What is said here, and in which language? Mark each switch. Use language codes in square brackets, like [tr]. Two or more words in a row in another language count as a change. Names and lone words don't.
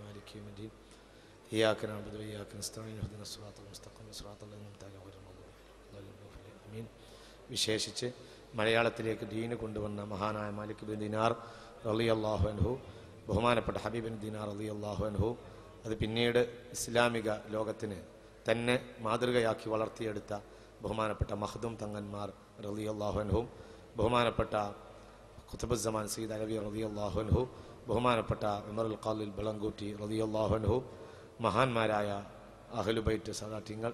[ar] مالك يوم الدين إياك نعبد وإياك نستعين اهدنا الصراط المستقيم صراط الذين أنعمت عليهم غير المغضوب عليهم ആമീൻ. [ml] വിശേഷിച്ച് മലയാളത്തിലേക്ക് ദീന് കൊണ്ടുവന്ന മഹാനായ മാലിക് ബിൻ ദിനാർ [ar] رضي الله عنه, [ml] ബഹുമാനപ്പെട്ട ഹബീബ് ബിൻ ദിനാർ [ar] رضي الله عنه, [ml] അത് പിന്നീട് ഇസ്ലാമിക ലോകത്തിന് തന്നെ മാതൃകയാക്കി വളർത്തിയെടുത്ത ബഹുമാനപ്പെട്ട മഖ്ദൂം തങ്ങന്മാർ [ar] رضي الله عنهم, [ml] ബഹുമാനപ്പെട്ട ഖുത്ബുസ്സമാൻ സയ്യിദ് അലവി [ar] رضي الله عنه, [ml] ബഹുമാനപ്പെട്ട ഉമറുൽ ഖാലിൽ ബളങ്കൂറ്റി [ar] رضي الله عنه, [ml] മഹാന്മാരായ അഹ്ലുബൈത്ത് സദാത്യങ്ങൾ,